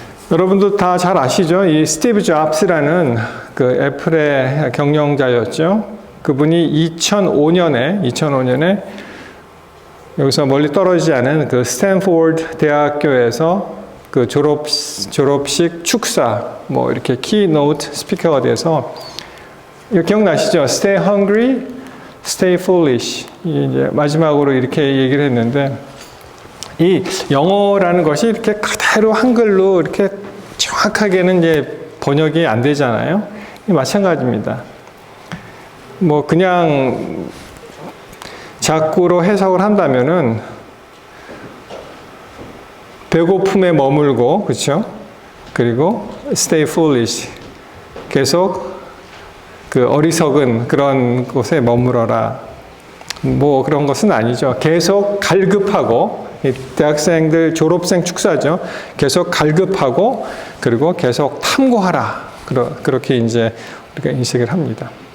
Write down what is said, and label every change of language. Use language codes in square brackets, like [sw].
[ko] 여러분도 다 잘 아시죠? 이 스티브 잡스라는 그 애플의 경영자였죠. 그분이 2005년에 여기서 멀리 떨어지지 않은 그 스탠포드 대학교에서 그 졸업식 축사, 뭐 이렇게 키노트 스피커가 돼서, 이거 기억나시죠? [en] Stay hungry, stay foolish. [ko] 이제 마지막으로 이렇게 얘기를 했는데, 이 영어라는 것이 이렇게 그대로 한글로 이렇게 정확하게는 이제 번역이 안 되잖아요. 마찬가지입니다. 뭐 그냥 자꾸로 해석을 한다면은 배고픔에 머물고, 그렇죠? [en] 그리고 stay foolish. [ko] 계속 그 어리석은 그런 곳에 머물어라. 뭐 그런 것은 아니죠. 계속 갈급하고, 대학생들 졸업생 축사죠. 계속 갈급하고, 그리고 계속 탐구하라. 그렇게 이제 우리가 인식을 합니다.